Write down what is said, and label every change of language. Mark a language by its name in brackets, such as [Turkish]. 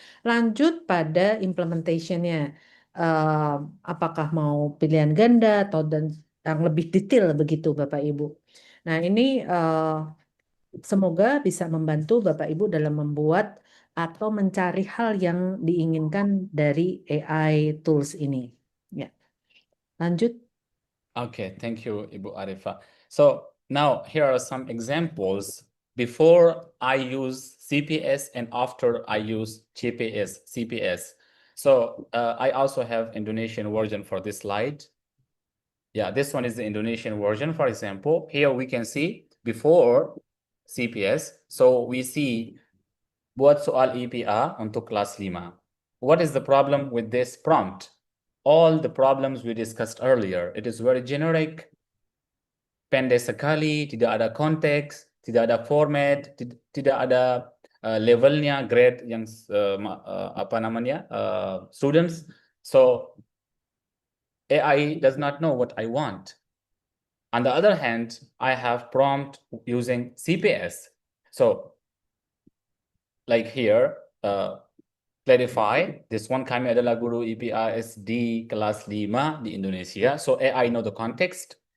[Indonesian] Lanjut pada implementation-nya. Apakah mau pilihan ganda atau dan yang lebih detail begitu Bapak Ibu. Nah, ini semoga bisa membantu Bapak Ibu dalam membuat atau mencari hal yang diinginkan dari AI tools ini. Ya. Lanjut. [English] Okay, thank you, Ibu Arifa. So now here are some examples before I use CPS and after I use CPS. So I also have Indonesian version for this slide. Yeah, this one is the Indonesian version. For example, here we can see before CPS. So we see [Indonesian] buat soal IPA untuk kelas 5. [English] What is the problem with this prompt? All the problems we discussed earlier. It is very generic, [Indonesian] pendek sekali, tidak ada konteks, tidak ada format, tidak ada levelnya, grade yang apa namanya, students. [English] So AI does not know what I want. On the other hand, I have prompt using CPS. So like here, clarify, this one [Indonesian] kami adalah guru IPA SD kelas 5 di Indonesia. [English] So AI know the context.